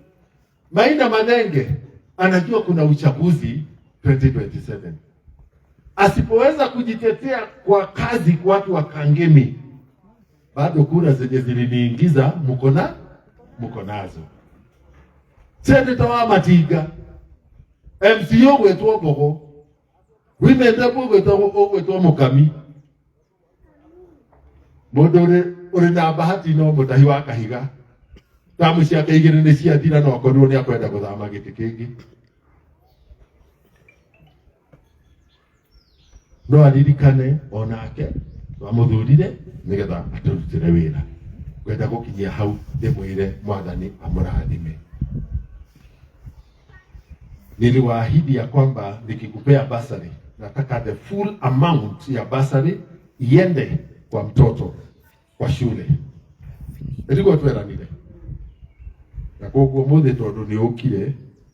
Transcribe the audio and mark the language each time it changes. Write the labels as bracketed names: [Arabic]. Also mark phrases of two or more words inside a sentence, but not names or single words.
[Swahili] Maina Manenge anajua kuna uchaguzi 2027. asipoweza kujitetea kwa kazi kwa watu wa Kangemi, bado kura zenye ziliniingiza mko nazo. [Kikuyu] Seneta wa Matiga, MCO gwetwo Mbogo, wimende gwetwo Mukami, mundu uri na bahati no mutahi wa Kahiga, tamu ciake igiri ni ciathira no akorirwo ni akwenda guthama giti kingi. No aririkane onake wamuthurire nigetha aturutire wira, kwenda gukinyia hau ndimwire Mwathani amurathime. [Swahili] Niliwaahidi ya kwamba nikikupea basari, nataka [English] the full amount [Swahili] ya basari iende kwa mtoto kwa shule. [Kikuyu] Ndiko tweranire. Na koguo muthi tondu ni ukire